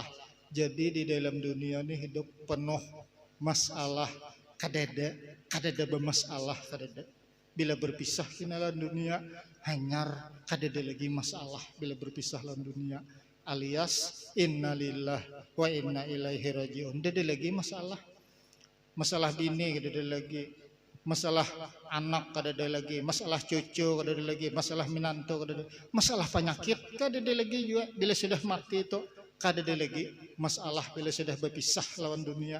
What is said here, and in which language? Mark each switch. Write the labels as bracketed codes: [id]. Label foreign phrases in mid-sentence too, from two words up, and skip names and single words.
[bjn] Jadi di dalam dunia ini hidup penuh masalah, kadada bermasalah, kadada. Bila berpisah kinalan dunia hanyar, kadada lagi masalah bila berpisah lan dunia, alias [ar] innalillah wa inna ilaihi rajiun. [bjn] Dada lagi masalah, masalah bini kadada lagi, masalah anak kadada lagi, masalah cucu kadada lagi, masalah minanto kadada, masalah penyakit kadada lagi juga. Bila sudah mati itu kadada lagi masalah bila sudah berpisah lawan dunia.